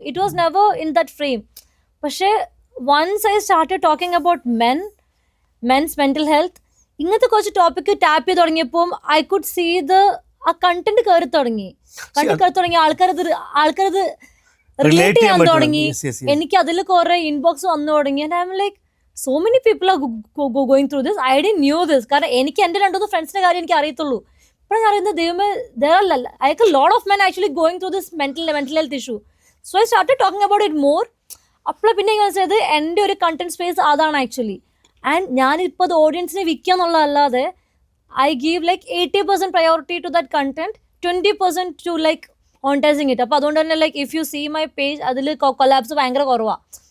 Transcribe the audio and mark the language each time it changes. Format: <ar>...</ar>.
<en>It was never in that frame. പക്ഷേ once I started talking about men's mental health,</en> <ml>ഇങ്ങനത്തെ കുറച്ച് topic tap ചെയ്ത് തുടങ്ങിയപ്പോൾ</ml> <en>I could see</en> <ml>ആ content കയറി തുടങ്ങി. ആൾക്കാരത് റിലേറ്റ് ചെയ്യാൻ തുടങ്ങി. എനിക്ക് അതിൽ കുറെ ഇൻബോക്സ് വന്നു തുടങ്ങി.</ml> <en>And I am like, so many people are going through this. I didn't knew this.</en> <ml>കാരണം എനിക്ക് എൻ്റെ 2-3 ഫ്രണ്ട്സിന്റെ കാര്യം എനിക്ക് അറിയത്തുള്ളൂ. ഇപ്പോഴാണ് അറിയുന്നത് ദൈവമേ,</ml> <en>there are like a lot of men actually going through this mental health issue. So I started talking about it more.</en> <ml>അപ്പോൾ പിന്നെ മനസ്സിലായത് എൻ്റെ ഒരു കണ്ടന്റ് സ്പേസ് അതാണ് ആക്ച്വലി. ആൻഡ് ഞാനിപ്പോൾ അത് ഓഡിയൻസിനെ വിൽക്കുക എന്നുള്ളതല്ലാതെ</ml> <en>I give like 80% priority to that content, 20% to like monetising it.</en> <ml>അപ്പോൾ അതുകൊണ്ട് തന്നെ</ml> <en>like if you see my page</en> <ml>അതിൽ കൊലാബ്സ് ഭയങ്കര കുറവാണ്.</ml>